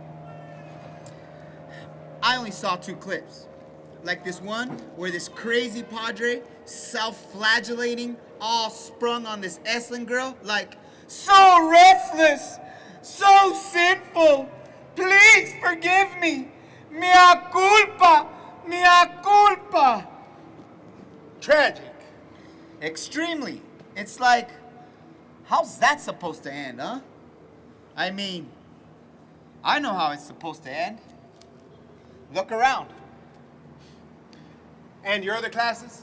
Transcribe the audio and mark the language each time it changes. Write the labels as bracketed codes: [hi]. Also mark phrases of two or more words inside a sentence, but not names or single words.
[en] I only saw 2 clips. Like this one where this crazy padre, self-flagellating, all sprung on this Esslin girl, like, so restless, so sinful, please forgive me, [la] mea culpa, mea culpa. [en] Tragic. Extremely. It's like, how's that supposed to end, huh? I mean, I know how it's supposed to end. Look around. And your other classes?